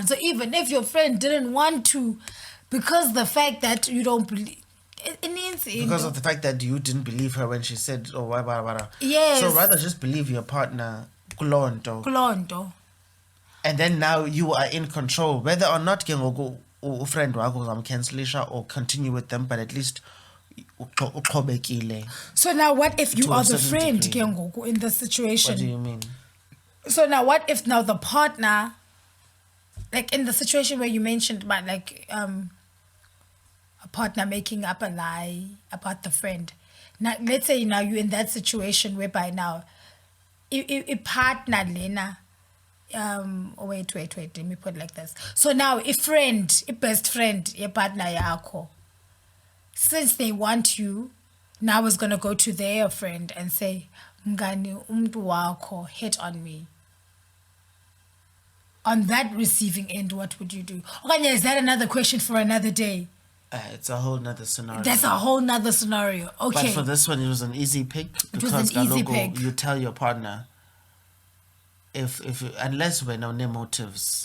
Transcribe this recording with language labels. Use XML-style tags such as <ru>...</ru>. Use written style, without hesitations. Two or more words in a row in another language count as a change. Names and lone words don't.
<en>So even if your friend didn't want to, because the fact that you don't believe, it means because of the fact that you didn't believe her when she said, oh, why. Yes. So rather just believe your partner kulonto. Kulonto. And then now you are in control, whether or not</en> <xh>ke ngoku</xh> <en>friend</en> <xh>wakho uzamcancelisha</xh> <en>or continue with them, but at least uqhobekile. So now what if you To a are the certain friend degree.</en> <xh>ke ngoku</xh> <en>in this situation? What do you mean? So now what if now the partner, like in the situation where you mentioned about like a partner making up a lie about the friend. Now let's say now you're in that situation whereby now a partner lena wait, let me put it like this. So now a friend, a best friend, a partner yakho, since they want you, now is gonna go to their friend and say,</en> <xh>Mngani umntu wakho</xh> <en>hit on me. On that receiving end, what would you do? Okay, is that another question for another day? It's a whole nother scenario. That's a whole nother scenario. Okay. But for this one, it was an easy pick because was an easy kaloku pick. you tell your partner if unless we know motives.</en>